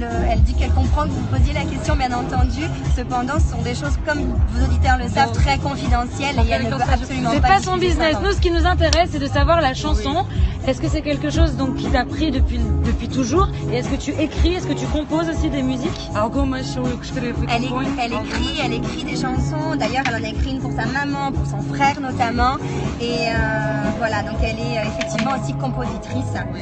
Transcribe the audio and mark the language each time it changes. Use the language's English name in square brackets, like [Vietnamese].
[French] Elle dit qu'elle comprend que vous posiez la question, bien entendu. Cependant, ce sont des choses, comme vos auditeurs le savent, très confidentielles et elle ne peut absolument C'est pas. pas son business. Nous, ce qui nous intéresse, c'est de savoir la chanson. Est-ce que c'est quelque chose donc qui t'a pris depuis toujours? Et est-ce que tu écris, est-ce que tu composes aussi des musiques? [Portuguese] Algumas sou eu que escrevo e componho. [French] Elle écrit des chansons. D'ailleurs, elle en a écrit une pour sa maman, pour son frère notamment. Et voilà, donc elle est effectivement aussi compositrice.